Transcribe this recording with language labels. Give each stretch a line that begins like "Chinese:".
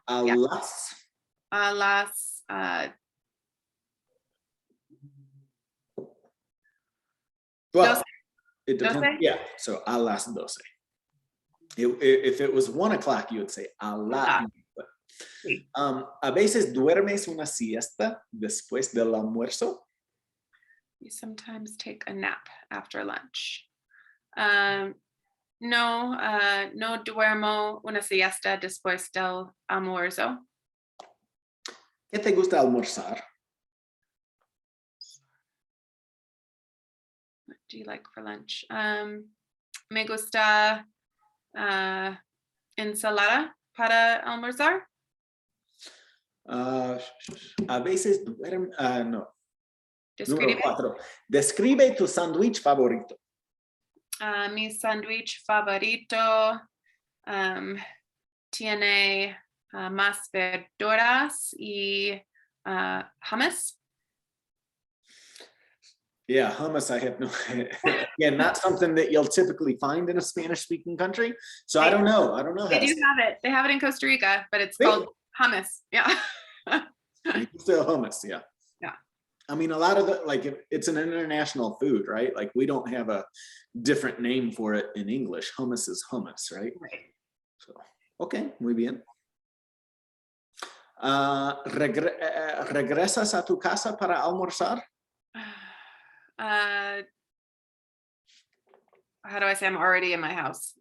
English: A yeah.
Spanish: las. A las
English: Well, 12. it depends. 12? Yeah, so a las 12. If it was 1 o'clock, you would say a la.
Spanish: Sí. A veces duermes una siesta después del almuerzo.
English: You sometimes take a nap after lunch.
Spanish: No duermo una siesta después del almuerzo. ¿Qué te gusta almorzar?
English: What do you like for lunch?
Spanish: Me gusta ensalada para almorzar. A veces duerme. No. Describe. Número 4. Describe tu sándwich favorito. Mi sándwich favorito tiene más verduras y hummus.
English: Yeah, hummus, I have no, again, not something that you'll typically find in a Spanish-speaking country. So I don't know. I don't know. They do have it. They have it in Costa Rica, but it's Really? called hummus. Yeah. Still hummus, yeah. Yeah. I mean, a lot of the, like, it's an international food, right? Like, we don't have a different name for it in English. Hummus is hummus, right? Right. So, okay,
Spanish: muy bien. ¿Regresas a tu casa para almorzar?
English: How do I say I'm already in my house?